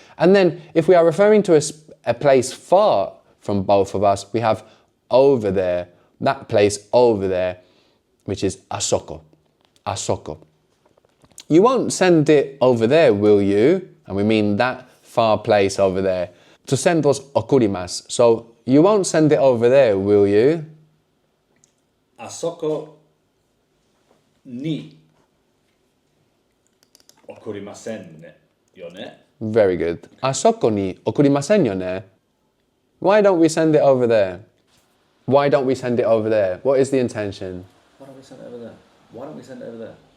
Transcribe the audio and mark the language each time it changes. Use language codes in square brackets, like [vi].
[en] And then if we are referring to a place far from both of us, we have over there, that place over there, which is asoko. Asoko. You won't send it over there, will you? And we mean that far place over there. To send was okurimasu. So you won't send it over there, will you? [ja] あそこに送りませんねよね? [en] Very good. [ja] Asoko ni okurimasen yo ne? [en] Why don't we send it over there? Why don't we send it over there? What is the intention? Why don't we send it over there? Why don't we send it over there?